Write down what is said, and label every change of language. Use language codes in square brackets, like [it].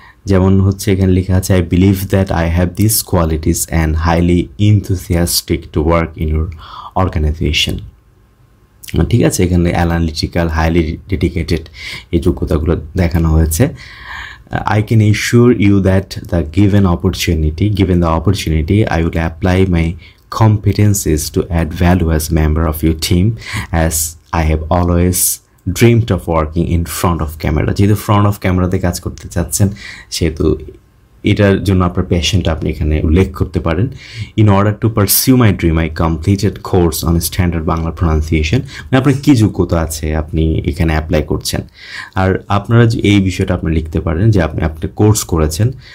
[bn] যেমন হচ্ছে এখানে লেখা আছে, [en] I believe that I have this qualities and highly enthusiastic to work in your organisation. [bn] ঠিক আছে, এখানে অ্যানালিটিক্যাল, হাইলি ডেডিকেটেড এই যোগ্যতাগুলো দেখানো হয়েছে। [en] I can assure you that given the opportunity, I will apply my competencies to add value as a member of your team, as I have always dreamed of working in front of camera. [bn] যেহেতু [en] front of camera [bn] তে কাজ করতে চাচ্ছেন, সেহেতু এটার জন্য আপনার প্যাশনটা আপনি এখানে উল্লেখ করতে পারেন। [en] In order to pursue my dream, I completed course on standard Bangla pronunciation. [bn] মানে আপনার কী যোগ্যতা আছে আপনি এখানে অ্যাপ্লাই করছেন, আর আপনারা এই বিষয়টা আপনি লিখতে পারেন যে আপনি কোর্স করেছেন।